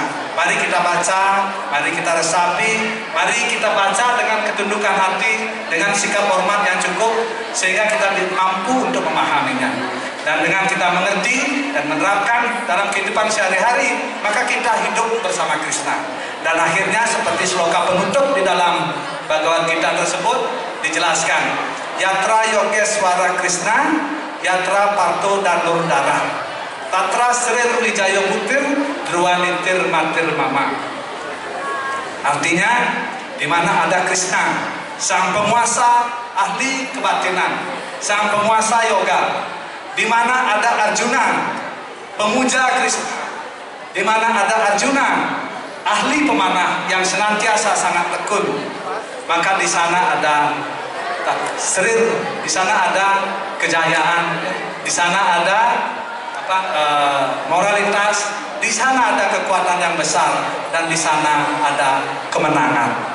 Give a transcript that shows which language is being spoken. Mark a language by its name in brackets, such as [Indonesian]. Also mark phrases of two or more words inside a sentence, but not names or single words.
[Indonesian] Mari kita baca, mari kita resapi, mari kita baca dengan ketundukan hati, dengan sikap hormat yang cukup, sehingga kita mampu untuk memahaminya. Dan dengan kita mengerti dan menerapkan dalam kehidupan sehari-hari, maka kita hidup bersama Krishna. Dan akhirnya seperti sloka penutup di dalam Bhagavad Gita tersebut dijelaskan, [Sanskrit] Yatra Yogeswara Krishna, Yatra Parto Danur Dara, Tatra Srir Wijaya Putir, Drwanitir Matir Mama. [Indonesian] Artinya, di mana ada Krishna, sang penguasa ahli kebatinan, sang penguasa yoga. Di mana ada Arjuna, pemuja Krishna. Di mana ada Arjuna, ahli pemanah yang senantiasa sangat tekun, maka di sana ada Srir, di sana ada kejayaan, di sana ada moralitas, di sana ada kekuatan yang besar, dan di sana ada kemenangan.